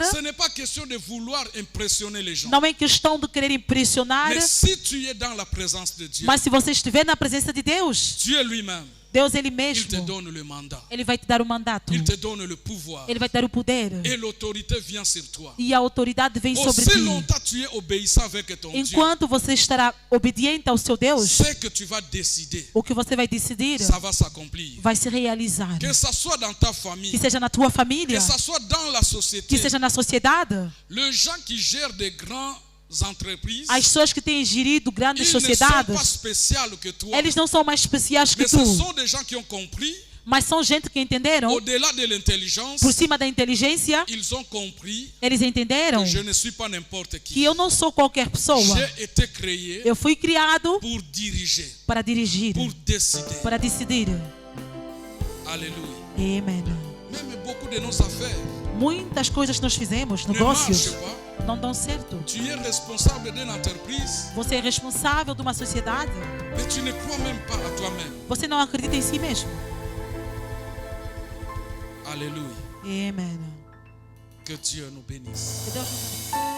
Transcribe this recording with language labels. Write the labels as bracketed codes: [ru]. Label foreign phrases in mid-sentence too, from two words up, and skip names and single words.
[fr] Ce n'est pas question de vouloir impressionner les gens. [pt] não é questão de querer impressionar, [fr] Mais si tu es dans la présence de Dieu, [pt] mas se você estiver na presença de Deus, [fr] Dieu lui-même, [pt] Deus Ele [fr] il te [pt] mesmo, [fr] donne le mandat. [pt] Ele vai te dar o mandato, [fr] Il te donne le pouvoir. [pt] Ele vai te dar o poder [fr] Et l'autorité vient sur toi. [pt] e a autoridade vem sobre [fr] Aussi [pt] ti. [fr] longtemps tu es obéissant avec ton Dieu, [pt] Enquanto você estará obediente ao seu Deus, [fr] ce que tu vas décider, [pt] o que você vai decidir [fr] ça va s'accomplir. [pt] vai se realizar. [fr] Que ça soit dans ta famille, [pt] Que seja na tua família, [fr] que ça soit dans la société, [pt] que seja na sociedade. [fr] les gens qui gèrent des grandes entreprises, [pt] As pessoas que têm gerido grandes [fr] ils ne sont [pt] sociedades, [fr] pas spéciaux que toi, [pt] eles não são mais especiais que [fr] mais ce [pt] tu, [fr] sont des gens qui ont compris, [pt] mas são gente que entenderam, [fr] au-delà de l'intelligence, [pt] por cima da inteligência, [fr] ils ont compris [pt] eles entenderam [fr] que je ne suis pas n'importe [pt] que [fr] qui. [pt] eu não sou qualquer pessoa. [fr] J'ai été créé [pt] Eu fui criado [fr] pour diriger, [pt] para dirigir, [fr] pour décider. [pt] para decidir. [fr] Alléluia. [pt] Amém. [fr] Même beaucoup de nos affaires [pt] Muitas coisas que nós fizemos, [fr] ne [pt] negócios, [fr] marchent pas. [pt] não dão certo. [fr] Tu es responsable d'une entreprise, [pt] Você é responsável de uma sociedade, [fr] mais tu ne crois même pas à toi-même. [pt] você não acredita em si mesmo. [fr] Alléluia. [pt] Amém. [fr] Que Dieu nous bénisse. [pt] Que Deus nos abençoe.